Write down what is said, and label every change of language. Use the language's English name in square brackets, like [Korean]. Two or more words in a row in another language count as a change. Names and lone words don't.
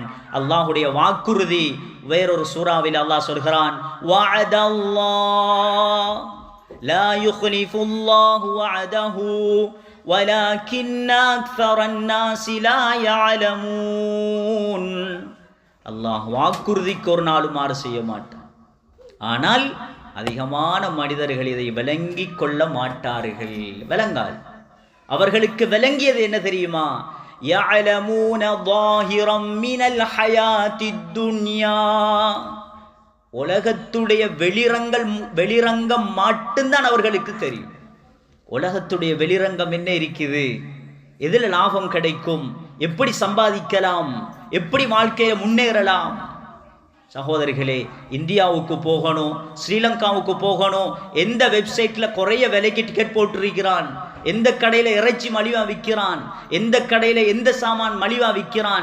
[Tamil] அல்லாஹ்வுடைய வாக்குறுதி வேறொரு சூறாவில் அல்லாஹ் சொல்கிறான், [Arabic] وعد الله لا يخلف الله وعده ولكن أكثر الناس لا يعلمون. [Tamil] அல்லாஹ் வாக்குறுதிக்கு ஒரு நாளும் மாறு செய்ய மாட்டான். ஆனால் அதிகமான மனிதர்கள் இதை விளங்கிக் கொள்ள மாட்டார்கள், விளங்காது. அவர்களுக்கு விளங்கியது என்ன தெரியுமா? [Arabic] يَعْلَمُونَ ظَاهِرًا مِنَ الْحَيَاةِ الدُّنْيَا. [Tamil] உலகத்துடைய வெளிரங்கம் மட்டும்தான் அவர்களுக்கு தெரியும். உலகத்துடைய வெளிரங்கம் என்ன இருக்குது, எதில் லாபம் கிடைக்கும், எப்படி சம்பாதிக்கலாம், எப்படி வாழ்க்கையை முன்னேறலாம். சகோதரிகளே, இந்தியாவுக்கு போகணும், ஸ்ரீலங்காவுக்கு போகணும், எந்த வெப்சைட்டில் குறைய விலைக்கு டிக்கெட் போட்டிருக்கிறான், எந்த கடையில் இறைச்சி மலிவா விற்கிறான், எந்த கடையில் எந்த சாமான் மலிவா விற்கிறான்.